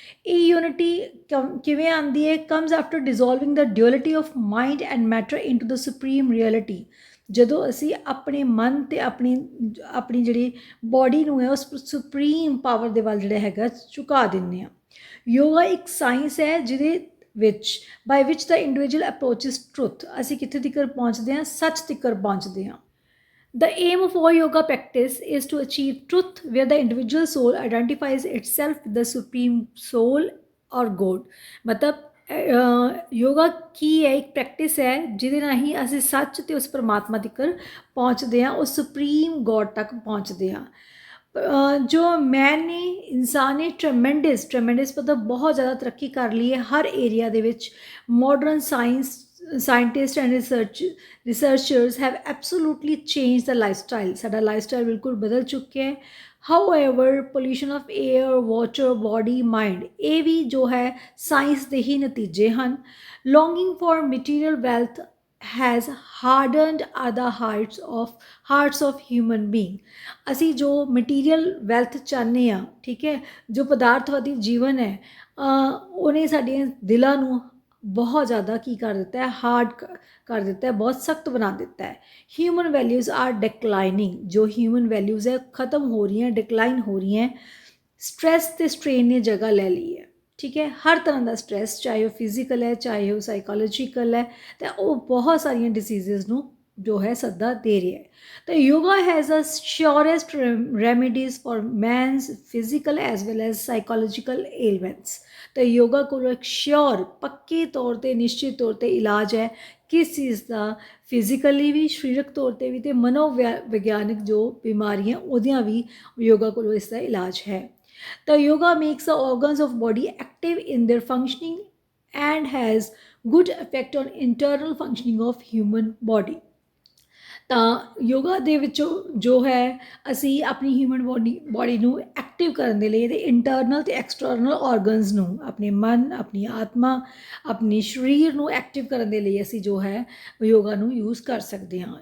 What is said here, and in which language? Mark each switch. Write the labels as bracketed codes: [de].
[pa] ਇਹ ਯੂਨਿਟੀ ਕਿਵੇਂ ਆਉਂਦੀ ਹੈ? [en] Comes after dissolving the duality of mind and matter into the supreme reality. [pa] ਜਦੋਂ ਅਸੀਂ ਆਪਣੇ ਮਨ ਤੇ ਆਪਣੀ ਜਿਹੜੀ ਬੋਡੀ ਨੂੰ ਹੈ ਉਸ ਸੁਪਰੀਮ ਪਾਵਰ ਦੇ ਵੱਲ ਜਿਹੜਾ ਹੈਗਾ ਝੁਕਾ ਦਿੰਦੇ ਹਾਂ। ਯੋਗਾ ਇੱਕ ਸਾਇੰਸ ਹੈ ਜਿਹਦੇ ਵਿੱਚ [en] By which the individual approaches truth. [pa] ਅਸੀਂ ਕਿੱਥੇ ਤੀਕਰ ਪਹੁੰਚਦੇ ਹਾਂ? ਸੱਚ ਤੀਕਰ ਪਹੁੰਚਦੇ ਹਾਂ। [en] The aim of all yoga practice is to achieve truth, where the individual soul identifies itself with the supreme soul or God। [pa] मतलब ਯੋਗਾ ਕੀ ਹੈ? ਇੱਕ ਪ੍ਰੈਕਟਿਸ ਹੈ ਜਿਹਦੇ ਰਾਹੀਂ ਅਸੀਂ ਸੱਚ ਤੇ ਉਸ ਪਰਮਾਤਮਾ ਤੱਕ ਪਹੁੰਚਦੇ ਹਾਂ, ਉਸ ਸੁਪਰੀਮ ਗੋਡ ਤੱਕ ਪਹੁੰਚਦੇ ਹਾਂ। ਜੋ ਮੈਨ ਨੇ, ਇਨਸਾਨ ਨੇ ਟਰਮੈਂਡਸ ਮਤਲਬ ਬਹੁਤ ਜ਼ਿਆਦਾ ਤਰੱਕੀ ਕਰ ਲਈ ਹੈ ਹਰ ਏਰੀਆ ਦੇ ਵਿੱਚ। [en] Modern scientist and researchers have absolutely change the lifestyle. [pa] ਸਾਡਾ ਲਾਈਫਸਟਾਈਲ ਬਿਲਕੁਲ ਬਦਲ ਚੁੱਕਿਆ ਹੈ। [en] however pollution of air, water, body, mind, [pa] ਇਹ ਵੀ ਜੋ ਹੈ ਸਾਇੰਸ ਦੇ ਹੀ ਨਤੀਜੇ ਹਨ। [en] Longing for material wealth has hardened our the hearts of human being. [pa] ਅਸੀਂ ਜੋ ਮਟੀਰੀਅਲ ਵੈਲਥ ਚਾਹੁੰਦੇ ਹਾਂ, ਠੀਕ ਹੈ, ਜੋ ਪਦਾਰਥਵਾਦੀ ਜੀਵਨ ਹੈ, ਉਹਨੇ ਸਾਡੇ ਦਿਲਾਂ ਨੂੰ ਬਹੁਤ ਜ਼ਿਆਦਾ ਕੀ ਕਰ ਦਿੱਤਾ ਹੈ? ਹਾਰਡ ਕਰ ਦਿੱਤਾ ਹੈ, ਬਹੁਤ ਸਖਤ ਬਣਾ ਦਿੱਤਾ ਹੈ। [en] Human values are declining. [pa] ਜੋ ਹਿਊਮਨ ਵੈਲਿਊਜ਼ ਹੈ ਖਤਮ ਹੋ ਰਹੀਆਂ, ਡਿਕਲਾਈਨ ਹੋ ਰਹੀਆਂ। ਸਟ੍ਰੈਸ ਤੇ ਸਟ੍ਰੇਨ ਨੇ ਜਗ੍ਹਾ ਲੈ ਲਈ ਹੈ, ਠੀਕ ਹੈ। ਹਰ ਤਰ੍ਹਾਂ ਦਾ ਸਟ੍ਰੈਸ, ਚਾਹੇ ਉਹ ਫਿਜ਼ੀਕਲ ਹੈ, ਚਾਹੇ ਉਹ ਸਾਈਕੋਲੋਜੀਕਲ ਹੈ, ਤਾਂ ਉਹ ਬਹੁਤ ਸਾਰੀਆਂ ਡਿਸੀਜ਼ਸ ਨੂੰ ਜੋ ਹੈ ਸੱਦਾ ਦੇ ਰਿਹਾ ਹੈ। [en] ਤਾਂ yoga has a surest remedies for man's physical as well as psychological elements. [pa] ਤਾਂ ਯੋਗਾ ਕੋਲ ਇੱਕ ਸ਼ੋਰ, ਪੱਕੇ ਤੌਰ 'ਤੇ, ਨਿਸ਼ਚਿਤ ਤੌਰ 'ਤੇ ਇਲਾਜ ਹੈ ਕਿਸ ਚੀਜ਼ ਦਾ? ਫਿਜ਼ੀਕਲੀ ਵੀ, ਸਰੀਰਕ ਤੌਰ 'ਤੇ ਵੀ, ਅਤੇ ਮਨੋਵਿਗਿਆਨਿਕ ਜੋ ਬਿਮਾਰੀਆਂ ਉਹਦੀਆਂ ਵੀ ਯੋਗਾ ਕੋਲੋਂ ਇਸ ਦਾ ਇਲਾਜ ਹੈ। [en] The yoga makes the organs of body active in their functioning and has good effect on internal functioning of human body। [pa] ਤਾਂ ਯੋਗਾ ਦੇ ਵਿੱਚੋਂ ਜੋ ਹੈ ਅਸੀਂ ਆਪਣੀ ਹਿਊਮਨ ਬੋਡੀ ਨੂੰ ਐਕਟਿਵ ਕਰਨ ਦੇ ਲਈ ਇਹਦੇ ਇੰਟਰਨਲ ਤੇ ਐਕਸਟਰਨਲ ਆਰਗਨਸ ਨੂੰ, ਆਪਣੇ ਮਨ, ਆਪਣੀ ਆਤਮਾ, ਆਪਣੇ ਸਰੀਰ ਨੂੰ ਐਕਟਿਵ ਕਰਨ ਦੇ ਲਈ ਅਸੀਂ ਜੋ ਹੈ ਯੋਗਾ ਨੂੰ ਯੂਜ਼ ਕਰ ਸਕਦੇ ਹਾਂ।